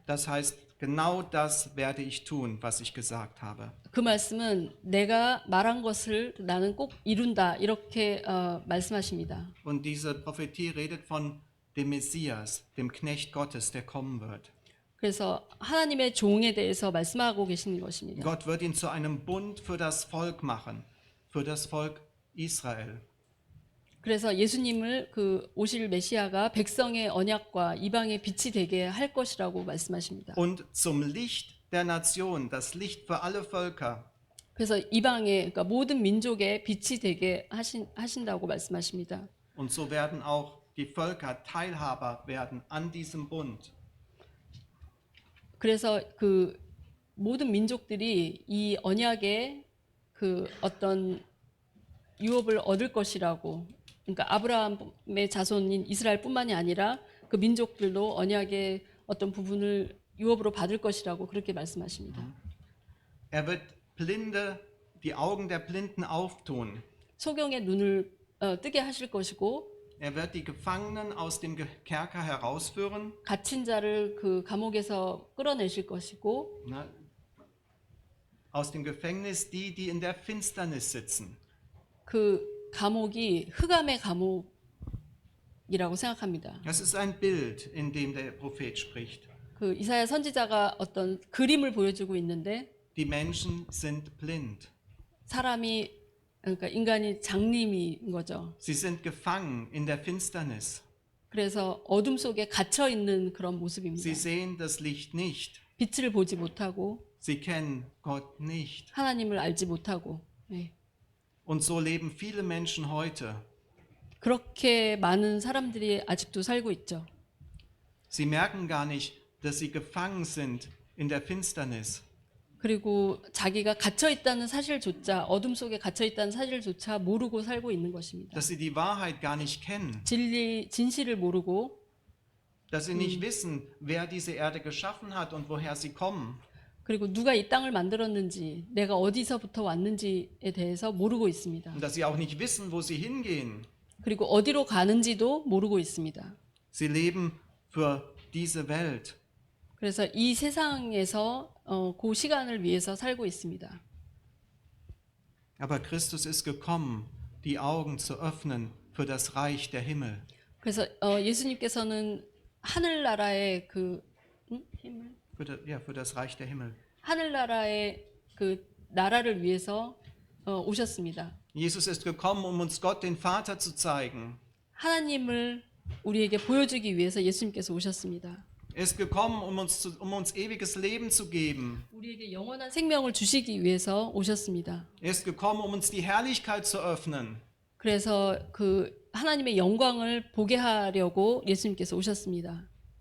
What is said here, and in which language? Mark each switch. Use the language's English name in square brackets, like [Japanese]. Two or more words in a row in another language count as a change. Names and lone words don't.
[German] Das heißt, genau das werde ich tun, was ich gesagt habe. [Korean] 그 말씀은 내가 말한 것을 나는 꼭 이룬다 이렇게 말씀하십니다. [German] Und diese Prophetie redet von dem Messias, dem Knecht Gottes, der kommen wird. [Korean] 그래서 하나님의 종에 대해서 말씀하고 계시는 것입니다. [German] Gott wird ihn zu einem Bund für das Volk machen, für das Volk Israel. [Korean] 그래서 예수님을 그 오실 메시아가 백성의 언약과 이방의 빛이 되게 할 것이라고 말씀하십니다. [German] Und zum Licht der Nation, das Licht für alle Völker. [Korean] 그래서 이방의 그러니까 모든 민족의 빛이 되게 하신다고 말씀하십니다. [German] Und so werden auch die Völker Teilhaber werden an diesem Bund. [Korean] 그래서 그 모든 민족들이 이 언약의 그 어떤 유업을 얻을 것이라고, 그러니까 아브라함의 자손인 이스라엘뿐만이 아니라 그 민족들도 언약의 어떤 부분을 유업으로 받을 것이라고 그렇게 말씀하십니다. [German] wird die Augen der Blinden auftun. [Korean] 소경의 눈을 뜨게 하실 것이고, [German] wird die Gefangenen aus dem Kerker herausführen. [Korean] 갇힌 자를 그 감옥에서 끌어내실 것이고, [German] aus dem Gefängnis die in der Finsternis sitzen. [Korean] 그 감옥이 흑암의 감옥이라고 생각합니다. [German] Das ist ein Bild, in dem der Prophet spricht. [Korean] 그 이사야 선지자가 어떤 그림을 보여주고 있는데, [German] Die Menschen sind blind. [Korean] 사람이 그러니까 인간이 장님인 거죠. [German] Sie sind gefangen in der Finsternis. [Korean] 그래서 어둠 속에 갇혀 있는 그런 모습입니다. [German] Sie sehen das Licht nicht. [Korean] 빛을 보지 못하고 [German] Sie kennen Gott nicht. [Korean] 하나님을 알지 못하고. 네. [German] Und so leben viele Menschen heute. [Korean] 그렇게 많은 사람들이 아직도 살고 있죠. [German] Sie merken gar nicht, dass sie gefangen sind in der Finsternis. [Korean] 그리고 자기가 갇혀 있다는 사실조차, 어둠 속에 갇혀 있다는 사실조차 모르고 살고 있는 것입니다. [German] Dass sie die Wahrheit gar nicht kennen. [Korean] 진실을 모르고, [German] Dass sie nicht wissen, wer diese Erde geschaffen hat und woher sie kommen. [Korean] 그리고 누가 이 땅을 만들었는지, 내가 어디서부터 왔는지에 대해서 모르고 있습니다. [German] Und dass sie auch nicht wissen, wo sie hingehen. [Korean] 그리고 어디로 가는지도 모르고 있습니다. [German] Sie leben für diese Welt. [Korean] 그래서 이 세상에서 그 시간을 위해서 살고 있습니다. [German] Aber Christus ist gekommen, die Augen zu öffnen für das Reich der Himmel. [Korean] 그래서 예수님께서는 하늘나라의 그 힘을, [German] Für das Reich der Himmel. [Korean] 하늘나라의 그 나라를 위해서 오셨습니다. [German] Jesus ist gekommen, um uns Gott den Vater zu zeigen. [Korean] 하나님을 우리에게 보여주기 위해서 예수님께서 오셨습니다. [German] Er ist gekommen, um uns ewiges Leben zu geben. [Korean] 우리에게 영원한 생명을 주시기 위해서 오셨습니다. [German] Er ist gekommen, um uns die Herrlichkeit zu öffnen. [Korean] 그래서 그 하나님의 영광을 보게 하려고 예수님께서 오셨습니다.